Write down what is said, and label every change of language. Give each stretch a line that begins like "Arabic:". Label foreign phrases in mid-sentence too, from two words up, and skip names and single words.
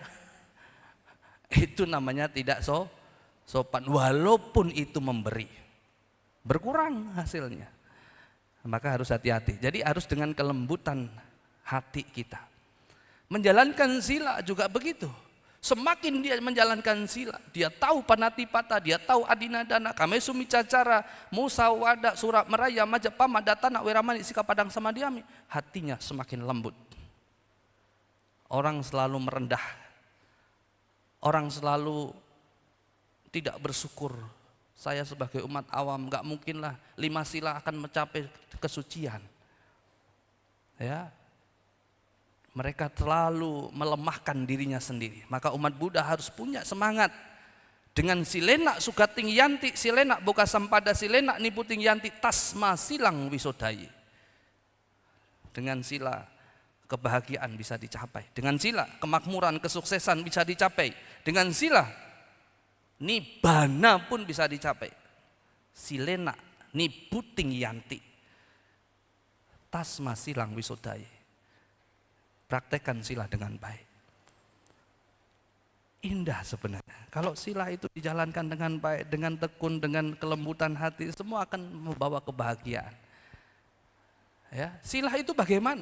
Indonesian: Itu namanya tidak sopan, walaupun itu memberi. Berkurang hasilnya. Maka harus hati-hati. Jadi harus dengan kelembutan hati kita. Menjalankan sila juga begitu. Semakin dia menjalankan sila, dia tahu
Pali: panatipata,
Indonesian: dia tahu
Pali: adinadana, kamesu micacara, musawada, surat meraya, majapama, datana, weramani, sikapadang samadiami.
Indonesian: Hatinya semakin lembut. Orang selalu merendah. Orang selalu tidak bersyukur. Saya sebagai umat awam gak mungkinlah 5 sila akan mencapai kesucian. Ya, mereka terlalu melemahkan dirinya sendiri. Maka umat Buddha harus punya semangat.
Pali: Dengan silena sugating yanti, silena boka sampada silena niputing yanti tasma silang wisodayi.
Indonesian: Dengan sila kebahagiaan bisa dicapai. Dengan sila kemakmuran, kesuksesan bisa dicapai. Dengan sila nibbana pun bisa dicapai.
Pali: Silena niputing yanti tasma silang wisodayi.
Indonesian: Praktekkan sila dengan baik. Indah sebenarnya. Kalau sila itu dijalankan dengan baik, dengan tekun, dengan kelembutan hati, semua akan membawa kebahagiaan. Ya, sila itu bagaimana?